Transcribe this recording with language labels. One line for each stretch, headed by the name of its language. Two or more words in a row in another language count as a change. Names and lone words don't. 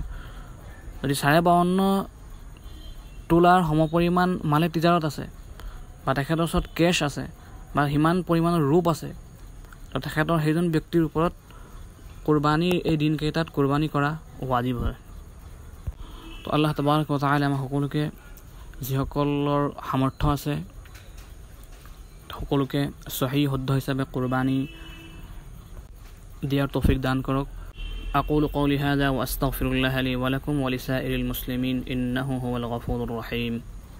Assamese: যদি 52.5 তোলাৰ সমপৰিমাণ মালে তিজাৰত আছে বা তেখেতৰ ওচৰত কেছ আছে বা সিমান পৰিমাণৰ ৰূপ আছে, তো তেখেতৰ সেইজন ব্যক্তিৰ ওপৰত কুৰবানীৰ এই দিনকেইটাত কুৰবানী কৰা ৱাজিব হয়। তো আল্লাহ তাবাৰক ওয়া তাআলা আমাৰ সকলোকে, যিসকলৰ সামৰ্থ্য আছে সকলোকে সহি শুদ্ধ হিচাপে কুৰবানী দিয়াৰ তৌফিক দান কৰক।
Arabic: أقول قولي هذا وأستغفر الله لي ولكم ولسائر المسلمين إنه هو الغفور الرحيم.